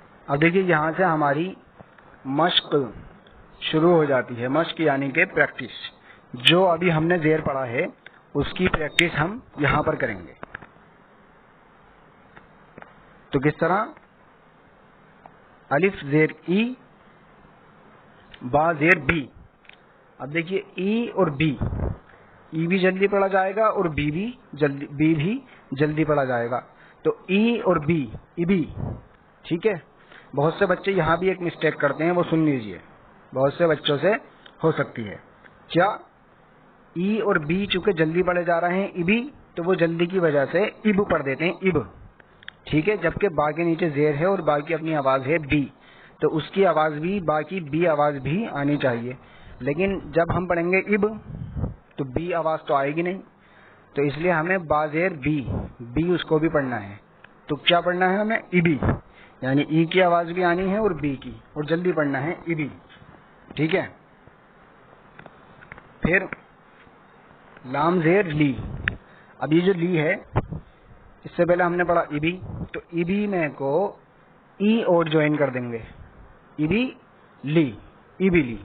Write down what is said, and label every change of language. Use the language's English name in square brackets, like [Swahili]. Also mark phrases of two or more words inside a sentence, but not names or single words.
[Urdu] اب دیکھیے یہاں سے ہماری مشق شروع ہو جاتی ہے. مشق یعنی کہ پریکٹس. جو ابھی ہم نے زیر پڑھا ہے اس کی پریکٹس ہم یہاں پر کریں گے. تو کس طرح؟ الف زیر ای، با زیر بی. اب دیکھیے ای اور بی، ای بھی جلدی پڑھا جائے گا اور بی بھی جلدی پڑھا جائے گا. تو ای اور بی، ای بی. ٹھیک ہے. بہت سے بچے یہاں بھی ایک مسٹیک کرتے ہیں، وہ سن لیجئے، بہت سے بچوں سے ہو سکتی ہے. کیا؟ ای اور بی چونکہ جلدی پڑھے جا رہے ہیں ابی، تو وہ جلدی کی وجہ سے اب پڑھ دیتے ہیں، اب. ٹھیک ہے. جبکہ با کے نیچے زیر ہے اور با کی اپنی آواز ہے بی، تو اس کی آواز بھی، با کی بی آواز بھی آنی چاہیے. لیکن جب ہم پڑھیں گے اب تو بی آواز تو آئے گی نہیں، تو اس لیے ہمیں با زیر بی، بی اس کو بھی پڑھنا ہے. تو کیا پڑھنا ہے ہمیں؟ ابی، یعنی ای کی آواز بھی آنی ہے اور بی کی، اور جلدی پڑھنا ہے ابی. ٹھیک ہے. پھر لام زیر لی. اب یہ جو لی ہے، اس سے پہلے ہم نے پڑھا ابی، تو ابی میں کو ای اور جوائن کر دیں گے، ابی لی، ابی لی.